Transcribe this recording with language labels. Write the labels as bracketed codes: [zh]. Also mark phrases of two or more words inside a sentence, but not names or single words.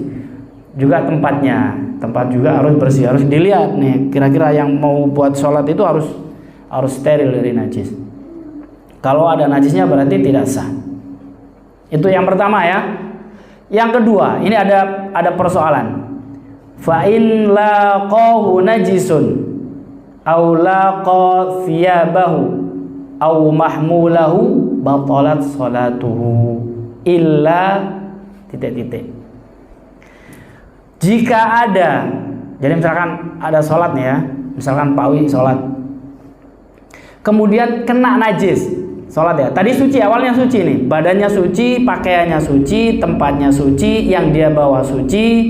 [id] Juga tempat juga harus bersih, harus dilihat nih kira-kira yang mau buat sholat itu harus steril dari najis. Kalau ada najisnya berarti tidak sah. Itu yang pertama ya. Yang kedua, ini ada persoalan. [ar] فإن لاقاه نجس أو لاقى ثيابه أو محموله بطلت صلاته إلا [id] titik-titik. Jika ada, jadi misalkan ada sholat nih ya, misalkan Pak Wi sholat, kemudian kena najis sholat ya. Tadi suci, awalnya suci nih, badannya suci, pakaiannya suci, tempatnya suci, yang dia bawa suci.